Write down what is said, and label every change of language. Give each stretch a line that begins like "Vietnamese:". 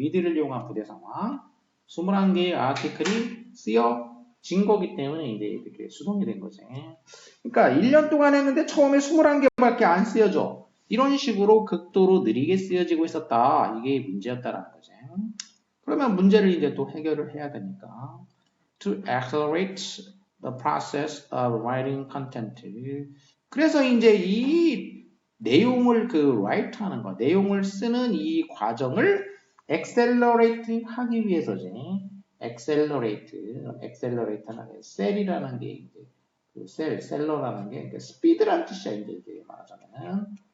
Korean: with를 이용한 부대 상황. 21개의 아티클이 쓰여진 거기 때문에 이제 이렇게 수동이 된 거지. 그러니까 1년 동안 했는데 처음에 21개밖에 안 쓰여져. 이런 식으로 극도로 느리게 쓰여지고 있었다. 이게 문제였다라는 거지. 그러면 문제를 이제 또 해결을 해야 되니까.
English: To accelerate the process of writing content.
Korean: 그래서 이제 이 내용을 write 하는 거, 내용을 쓰는 이 과정을 accelerate 하기 위해서지. accelerate는 셀이라는 게 이제 셀러라는 게 스피드라는 뜻이야 이제 말하자면은.